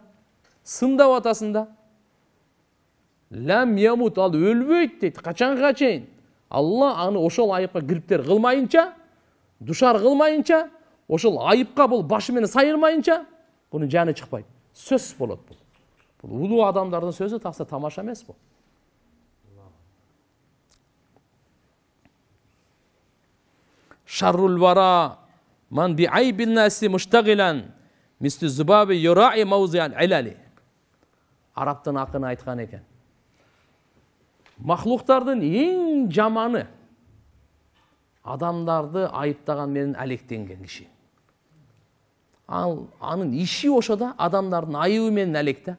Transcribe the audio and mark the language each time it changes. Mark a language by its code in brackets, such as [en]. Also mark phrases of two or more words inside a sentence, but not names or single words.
[ky] Сындап атасың да. [ar] لم يمت, [ky] ал өлбөйт дейт. Качанга чейин Алла аны ошол айыпка кириптер кылмайынча, душар кылмайынча, ошол айыпка бул башы менен сайырмайынча, бунун жаны чыкпайт. Сөз болот бул. Бул улуу адамдардын сөзү такса тамаша эмес бул. [ar] شر الورى من بعيب الناس مشتغلا مثل الذباب يراعي موضع العلل. [ky] Арабтын акыны айткан экен. Махлуктардын эң жаманы адамдарды айыптаган менен алектенген киши. Анын иши ошода адамдардын айыбы менен алек да.